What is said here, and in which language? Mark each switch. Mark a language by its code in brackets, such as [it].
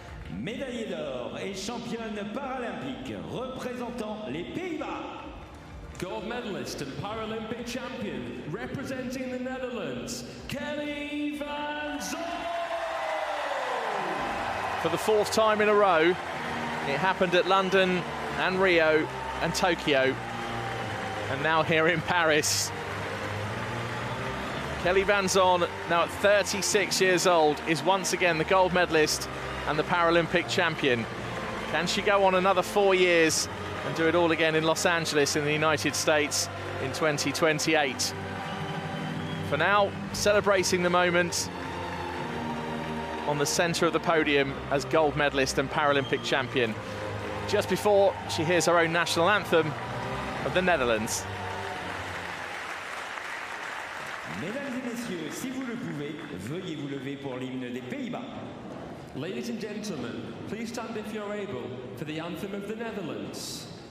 [fr] Médaillée d'or et championne paralympique représentant les Pays-Bas. [en] Gold medalist and Paralympic champion representing the Netherlands, Kelly van Zool. For the fourth time in a row, it happened at London and Rio and Tokyo, and now here in Paris. Kelly van Zool, now at 36 years old, is once again the gold medalist and the Paralympic champion. Can she go on another 4 years and do it all again in Los Angeles in the United States in 2028? For now, celebrating the moment on the centre of the podium as gold medalist and Paralympic champion, just before she hears her own national anthem of the Netherlands. [fr] Mesdames et messieurs, si vous le pouvez, veuillez vous lever pour l'hymne des Pays-Bas. [en] Ladies and gentlemen, please stand if you're able for the anthem of the Netherlands.